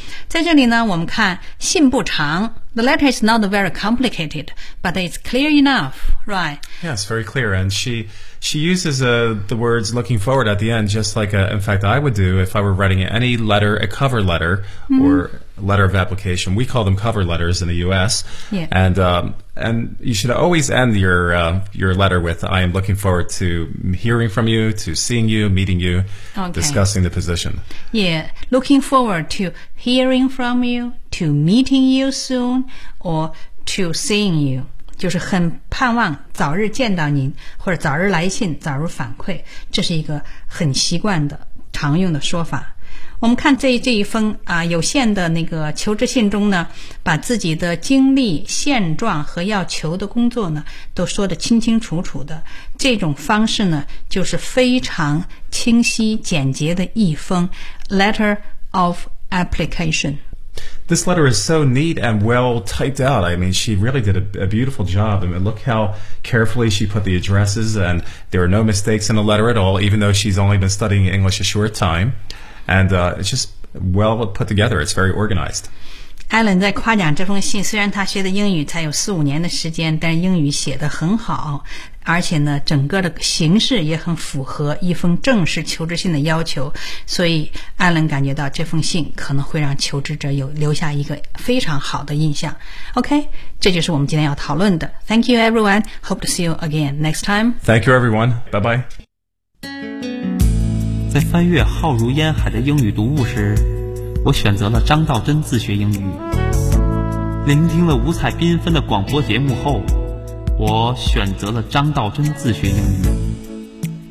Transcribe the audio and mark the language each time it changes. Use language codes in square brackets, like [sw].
[zh] 在这里呢，我们看信不长。 [en] The letter is not very complicated, but it's clear enough, right? Yes, very clear. And she uses the words looking forward at the end, just like, in fact, I would do if I were writing any letter, a cover letter, or letter of application. We call them cover letters in the U.S. Yeah. And you should always end your letter with, I am looking forward to hearing from you, to seeing you, meeting you, discussing the position. Yeah, looking forward to hearing from you, to meeting you soon, or to seeing you. [zh] 就是很盼望早日见到您，或者早日来信，早日反馈，这是一个很习惯的常用的说法。我们看这一封啊有限的那个求职信中呢，把自己的经历、现状和要求的工作呢都说得清清楚楚的。这种方式呢就是非常清晰简洁的一封 letter of application。 [en] This letter is so neat and well typed out. I mean, she really did a beautiful job. I mean, look how carefully she put the addresses, and there are no mistakes in the letter at all, even though she's only been studying English a short time. And it's just well put together. It's very organized. [zh] Alan 在夸奖这封信，虽然他学的英语才有四五年的时间，但英语写得很好，而且呢，整个的形式也很符合一封正式求职信的要求，所以艾伦感觉到这封信可能会让求职者有留下一个非常好的印象。 OK, 这就是我们今天要讨论的。 [en] Thank you everyone, hope to see you again next time. Thank you everyone, bye bye. [zh] 在翻阅浩如烟海的英语读物时，我选择了张道真自学英语。聆听了五彩缤纷的广播节目后，我选择了张道真自学英语。